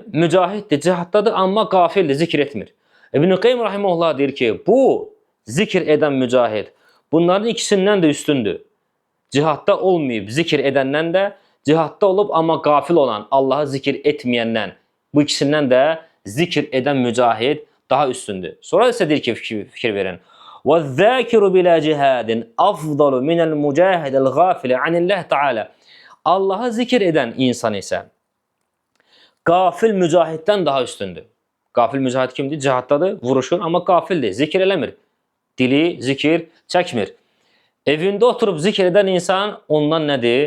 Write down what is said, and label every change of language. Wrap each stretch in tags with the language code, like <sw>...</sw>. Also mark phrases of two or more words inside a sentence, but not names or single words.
<az>Mücahiddir, cihaddadır amma qafildir, zikr etmir. İbn-i Qayyim rahimehullah deyir ki, bu zikr edən mücahid bunların ikisindən də üstündür. Cihadda olmayıb zikr edəndən də, cihadda olub amma qafil olan, Allahı zikr etməyəndən, bu ikisindən də zikr edən mücahid daha üstündür. Sonra isə deyir ki, fikir verin.</az> <ar>وَالذَّاكِرُ بِلَا جِهَادٍ أَفْضَلُ مِنَ الْمُجَاهِدِ الْغَافِلِ عَنِ اللّٰهِ Teala.</ar> <az>Allah'ı zikir eden insan ise gafil mücahiddən daha üstündür. Gafil mücahid kimdir? Cihaddadır, vuruşur, amma gafildir, zikir eləmir. Dili zikir çəkmir. Evində oturub zikir edən insan ondan nədir?</az>